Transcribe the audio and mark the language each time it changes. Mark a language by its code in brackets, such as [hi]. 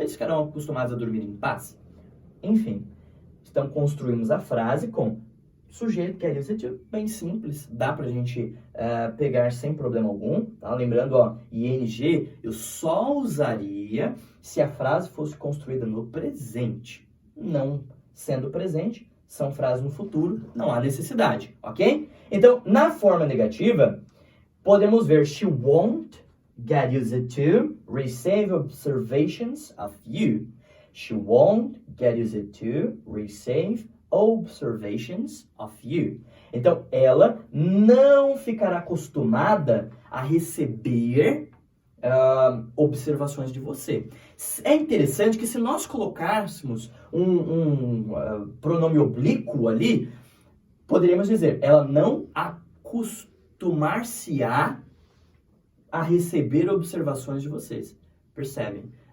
[pt] Eles ficarão acostumados a dormir em paz? Enfim, então construímos a frase com sujeito get used to, bem simples. Dá pra gente pegar sem problema algum. Tá? Lembrando, ó, ing eu só usaria se a frase fosse construída no presente. Não sendo presente, são frases no futuro, não há necessidade, ok? Então, na forma negativa, podemos ver [en] she won't get used to receive observations of you. She won't get used to receive observations of you. [pt] Então, ela não ficará acostumada a receber observações de você. É interessante que se nós colocássemos um pronome oblíquo ali, poderíamos dizer, ela não acostumar-se-á a receber observações de vocês. Percebem?